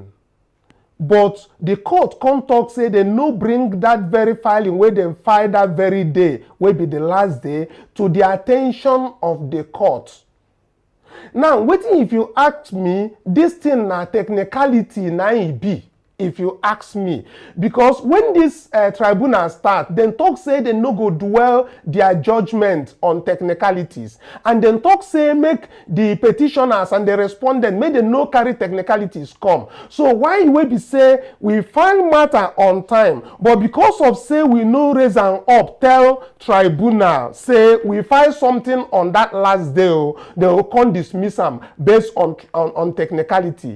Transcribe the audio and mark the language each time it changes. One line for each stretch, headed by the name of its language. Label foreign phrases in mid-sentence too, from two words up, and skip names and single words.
Nigerian Pidgin: But the court come talk say they no bring that very filing wey dem file that very day, wey be the last day, to the attention of the court. Now, wetin if you ask me, this thing na technicality na e be. If you ask me, because when this tribunal start, then talk say they no go dwell their judgment on technicalities, and then talk say make the petitioners and the respondent make they no carry technicalities come. So why we be say we file matter on time, but because of say we no raise am up, tell tribunal say we file something on that last day, they will come dismiss am based on technicality.